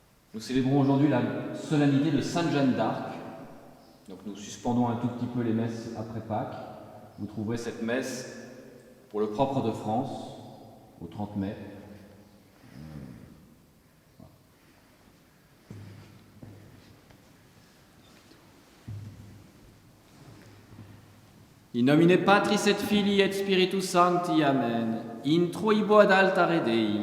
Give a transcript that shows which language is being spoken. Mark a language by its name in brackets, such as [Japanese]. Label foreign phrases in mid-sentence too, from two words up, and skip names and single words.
[French] Nous célébrons aujourd'hui la solennité de Sainte Jeanne d'Arc. Donc nous suspendons un tout petit peu les messes après Pâques. Vous trouverez cette messe pour le propre de France au 30 mai. [Latin] In nomine Patris et Filii et Spiritus Sancti, Amen. Introibo ad altare Dei.